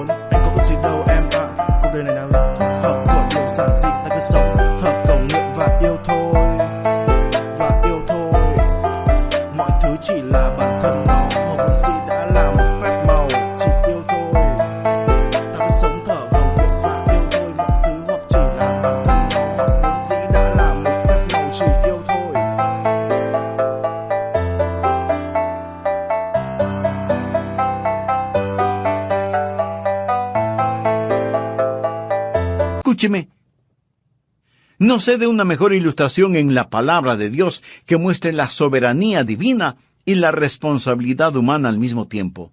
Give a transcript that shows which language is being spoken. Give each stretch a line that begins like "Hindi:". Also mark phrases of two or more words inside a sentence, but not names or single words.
Vietnamese: Anh có ước gì đâu em ạ, cuộc đời này nào hợp của điều giản dị, ta cứ sống thật cầu nguyện và yêu thôi, và yêu thôi. Mọi thứ chỉ là bản thân nó, một vốn dĩ đã là một phép màu, chỉ yêu thôi. Ta cứ sống thở cầu nguyện và yêu thôi, mọi thứ hoặc chỉ là bản thân nó, hoặc vốn dĩ đã là một phép màu, chỉ yêu thôi.
Spanish: Escúcheme. No sé de una mejor ilustración en la palabra de Dios que muestre la soberanía divina y la responsabilidad humana al mismo tiempo.